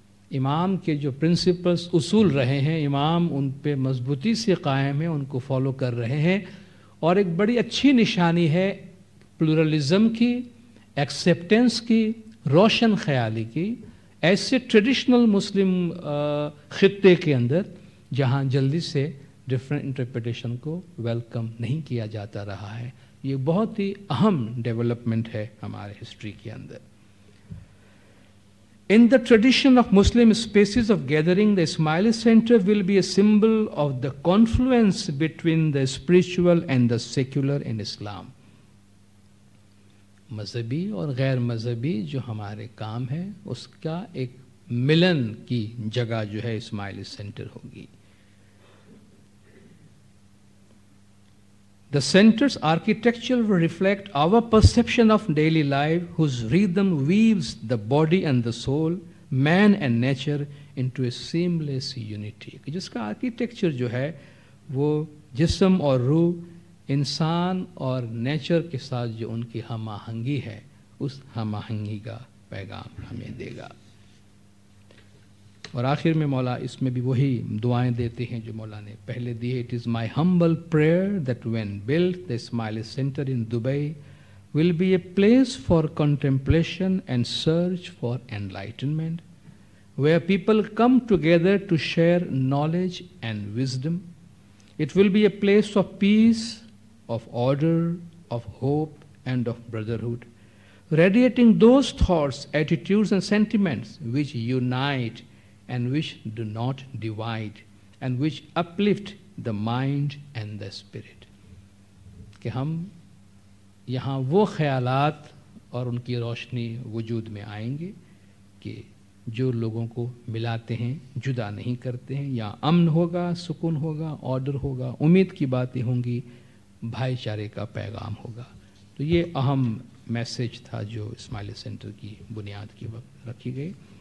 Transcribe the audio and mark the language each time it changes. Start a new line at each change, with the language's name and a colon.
Urdu: امام کے جو پرنسپلز اصول رہے ہیں، امام ان پہ مضبوطی سے قائم ہیں، ان کو فالو کر رہے ہیں، اور ایک بڑی اچھی نشانی ہے پلورلزم کی، ایکسیپٹنس کی، روشن خیالی کی، ایسے ٹریڈیشنل مسلم خطے کے اندر جہاں جلدی سے ڈفرینٹ انٹرپریٹیشن کو ویلکم نہیں کیا جاتا رہا ہے۔ یہ بہت ہی اہم ڈیولپمنٹ ہے ہمارے ہسٹری کے اندر۔
English: In the tradition of Muslim spaces of gathering, the Ismaili Center will be a symbol of the confluence between the spiritual and the secular in Islam.
Urdu: مذہبی اور غیر مذہبی جو ہمارے کام ہے اس کا ایک ملن کی جگہ جو ہے اسماعیلی سینٹر ہوگی۔
English: The center's architecture will reflect our perception of daily life, whose rhythm weaves the body and the soul, man and nature into a seamless unity.
Urdu: جس کا آرکیٹیکچر جو ہے وہ جسم اور روح، انسان اور نیچر کے ساتھ جو ان کی ہم آہنگی ہے، اس ہم آہنگی کا پیغام ہمیں دے گا۔ اور آخر میں مولا اس میں بھی وہی دعائیں دیتے ہیں جو مولا نے پہلے دی ہے۔
English: It is my humble prayer that when built, the Ismaili Center in Dubai will be a place for contemplation and search for enlightenment, where people come together to share knowledge and wisdom. It will be a place of peace, of order, of hope, and of brotherhood, radiating those thoughts, attitudes, and sentiments which unite and which do not divide, and which uplift the mind and the spirit.
Urdu: کہ ہم یہاں وہ خیالات اور ان کی روشنی وجود میں آئیں گے کہ جو لوگوں کو ملاتے ہیں، جدا نہیں کرتے ہیں۔ یہاں امن ہوگا، سکون ہوگا، آرڈر ہوگا، امید کی باتیں ہوں گی، بھائی چارے کا پیغام ہوگا۔ تو یہ اہم میسج تھا جو اسماعیلی سینٹر کی بنیاد کی وقت رکھی گئی۔